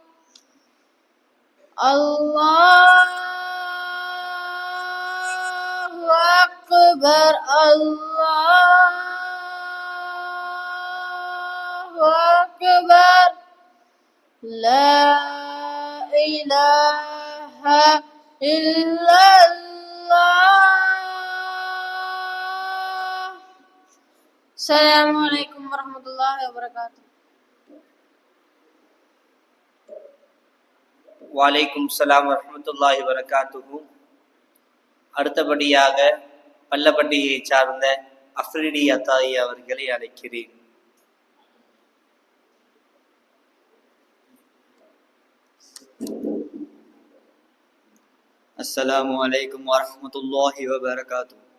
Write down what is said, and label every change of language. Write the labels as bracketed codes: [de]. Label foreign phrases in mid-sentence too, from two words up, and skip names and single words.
[ar] الله أكبر الله أكبر لا إله إلا الله. السلام عليكم ورحمة الله وبركاته. وعليكم السلام ورحمة الله وبركاته. [ta] அடுத்தபடியாக பள்ளப்பட்டியை சார்ந்த அஃப்ரிடி அத்தாயி அவர்களை அழைக்கிறேன். [ar] السلام عليكم ورحمة الله وبركاته.